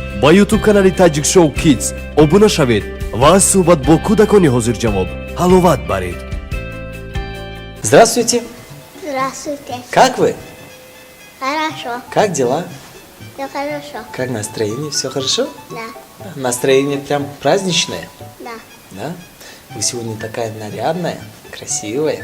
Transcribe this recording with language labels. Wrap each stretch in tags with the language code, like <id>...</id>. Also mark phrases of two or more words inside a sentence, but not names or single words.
<tg>ба YouTube канали Tajik Show Kids обуна шавед ва аз суҳбат бо кӯдакони ҳозирҷавоб ҳаловат баред.</tg> <ru>Здравствуйте. Здравствуйте. Как вы? Хорошо. Как дела? Все хорошо. Как настроение? Все хорошо? Да. Настроение прям праздничное? Да. Да? Вы сегодня такая нарядная, красивая.</ru>